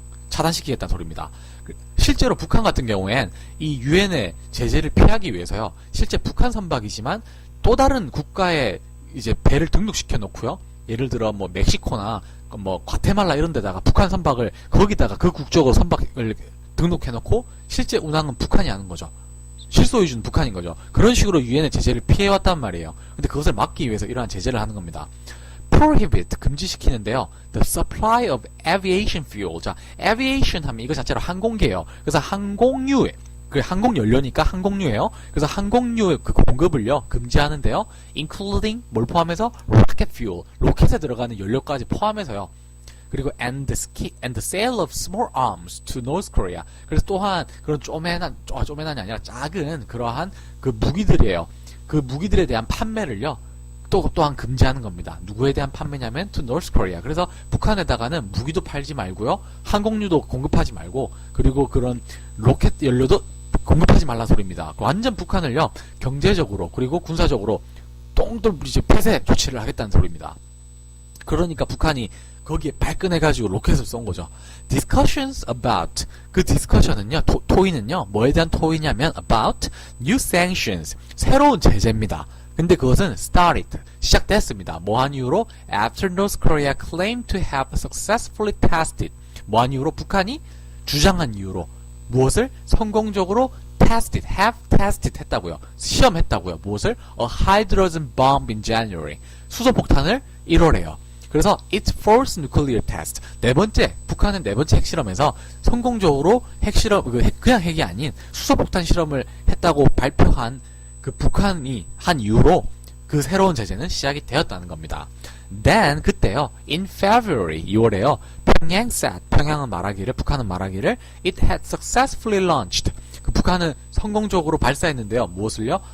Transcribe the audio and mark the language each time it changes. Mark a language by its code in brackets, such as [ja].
[ko] 차단시키겠다는 소리입니다. 실제로 북한 같은 경우엔 이 유엔의 제재를 피하기 위해서요, 실제 북한 선박이지만 또 다른 국가의 이제 배를 등록시켜 놓고요, 예를 들어 뭐 멕시코나 뭐 과테말라 이런 데다가 북한 선박을 거기다가 그 국적으로 선박을 등록해 놓고 실제 운항은 북한이 하는 거죠. 실소유주는 북한인 거죠. 그런 식으로 유엔의 제재를 피해왔단 말이에요. 근데 그것을 막기 위해서 이러한 제재를 하는 겁니다. prohibit, 금지시키는데요. [en] the supply of aviation fuel. [ko] 자, aviation 하면 이거 자체로 항공계예요. 그래서 항공유, 그 항공연료니까 항공유예요. 그래서 항공유 그 공급을요, 금지하는데요. including, 뭘 포함해서? [en] rocket fuel, [ko] 로켓에 들어가는 연료까지 포함해서요. 그리고 [en] and the sale of small arms to North Korea. [ko] 그래서 또한 그런 쪼매난이 아니라 작은 그러한 그 무기들이에요. 그 무기들에 대한 판매를요, 또한 금지하는 겁니다. 누구에 대한 판매냐면 [en] to North Korea. [ko] 그래서 북한에다가는 무기도 팔지 말고요, 항공유도 공급하지 말고, 그리고 그런 로켓 연료도 공급하지 말란 소리입니다. 완전 북한을요, 경제적으로 그리고 군사적으로 똥돌 이제 폐쇄 조치를 하겠다는 소리입니다. 그러니까 북한이 거기에 발끈해가지고 로켓을 쏜 거죠. [en] discussions about, [ko] 그 discussion은요, 토의는요, 뭐에 대한 토의냐면 [en] about new sanctions, [ko] 새로운 제재입니다. 근데 그것은 started, 시작됐습니다. 뭐한 이유로? [en] after North Korea claimed to have successfully tested, [ko] 뭐한 이유로? 북한이 주장한 이유로 무엇을? 성공적으로 [en] have tested [ko] 했다고요. 시험했다고요. 무엇을? [en] a hydrogen bomb in January, [ko] 수소폭탄을 1월에요. 그래서 [en] its first nuclear test, [ko] 북한은 네 번째 핵실험에서 성공적으로 그냥 핵이 아닌 수소폭탄 실험을 했다고 발표한 그 북한이 한 이후로 그 새로운 제재는 시작이 되었다는 겁니다. Then 그때요, [en] in February, [ko] 2월에요, 평양은 말하기를, 북한은 말하기를 [en] it had successfully launched, [ko] 그 북한은 성공적으로 발사했는데요. 무엇을요?